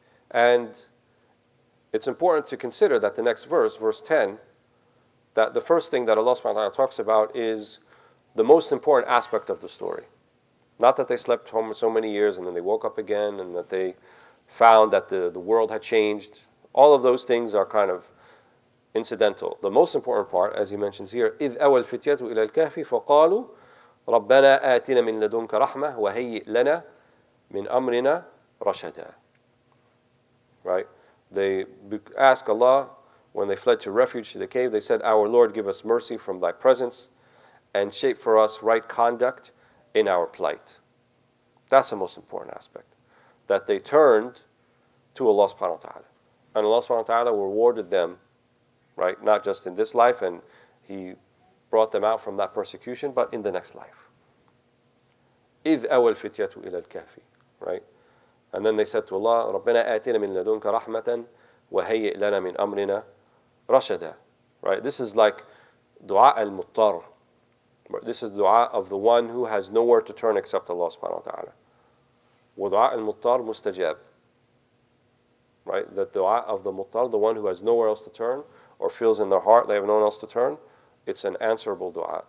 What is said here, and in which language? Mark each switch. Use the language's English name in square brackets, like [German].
[English] And it's important to consider that the next verse, verse 10, that the first thing that Allah subhanahu wa ta'ala talks about is the most important aspect of the story. Not that they slept home so many years and then they woke up again and that they found that the world had changed. All of those things are kind of incidental. The most important part, as he mentions here, [Arabic] إِذْ أَوَى الْفِتْيَةُ إِلَى الْكَهْفِ فَقَالُوا رَبَّنَا آتِنَا مِن لَدُنْكَ رَحْمَةً وَهَيِّئْ لَنَا مِنْ أَمْرِنَا رَشَدًا. [English] Right? They ask Allah, when they fled to refuge to the cave, they said, "Our Lord, give us mercy from thy presence and shape for us right conduct in our plight." That's the most important aspect. That they turned to Allah subhanahu wa ta'ala. And Allah subhanahu wa ta'ala rewarded them, right? Not just in this life, and He brought them out from that persecution, but in the next life. [Arabic] إِذْ أَوَى الْفِتْيَةُ إِلَى الْكَهْفِ. [English] Right? And then they said to Allah, [Arabic] رَبَّنَا آتِنَا مِن لَدُنْكَ رَحْمَةً وَهَيِّئْ لَنَا مِنْ أَمْرِنَا رَشَدًا. [English] Right? This is like dua al-muttar. This is dua of the one who has nowhere to turn except Allah subhanahu wa ta'ala. [Arabic] وَدُعَاء الْمُطَّرِ مُسْتَجَابٌ. [English] Right? The dua of the muttar, the one who has nowhere else to turn, or feels in their heart they have no one else to turn, it's an answerable dua.